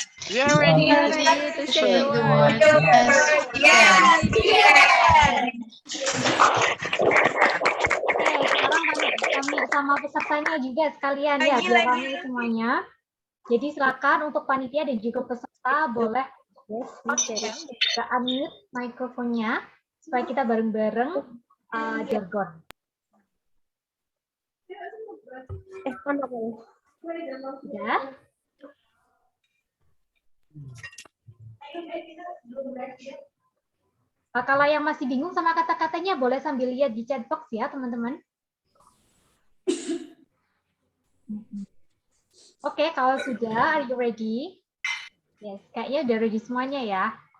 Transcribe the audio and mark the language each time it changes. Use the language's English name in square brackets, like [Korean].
[English] we are ready to shake the world. [Indonesian] Oke, sekarang kami sama pesertanya juga sekalian ya, biar ramai semuanya. Jadi silakan untuk panitia dan juga peserta boleh unmute mikrofonnya supaya kita bareng-bareng jargon. Ya. Kalau yang masih bingung sama kata-katanya boleh sambil lihat di chat box ya teman-teman. Oke, kalau sudah, [English] are you ready? [Indonesian] Yes, kayaknya udah ready semuanya ya.